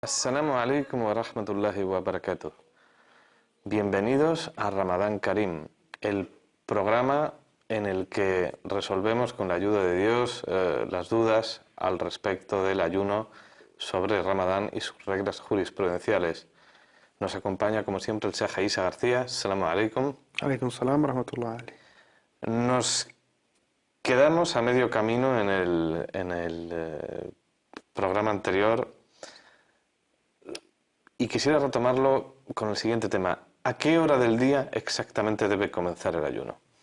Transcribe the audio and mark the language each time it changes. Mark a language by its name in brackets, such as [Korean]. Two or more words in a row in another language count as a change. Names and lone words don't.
[Arabic] السلام عليكم ورحمة الله وبركاته. [Spanish] Bienvenidos a Ramadán Karim, el programa en el que resolvemos con la ayuda de Dios las dudas al respecto del ayuno sobre Ramadán y sus reglas jurisprudenciales. Nos acompaña como siempre el Sheikh Isa García. [Arabic] السلام عليكم. عليكم السلام ورحمة الله. [Spanish] Nos quedamos a medio camino en el programa anterior y quisiera retomarlo con el siguiente tema. ¿A qué hora del día exactamente debe comenzar el ayuno?